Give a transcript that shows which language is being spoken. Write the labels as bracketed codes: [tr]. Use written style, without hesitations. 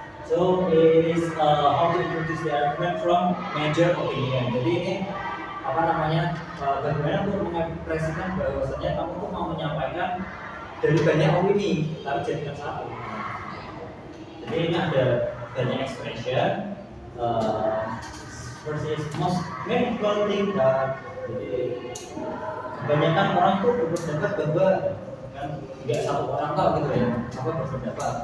[en] So it is how to introduce the argument from major opinion. [id] Jadi ini apa namanya bagaimana untuk mengekspresikan bahwasanya kamu tuh mau menyampaikan dari banyak opini tapi jadikan satu. Jadi ini ada banyak expression. [en] First is most many people think that. [id] Jadi kebanyakan orang tuh berpendapat bahwa kan tidak satu orang tahu gitu ya apa berpendapat.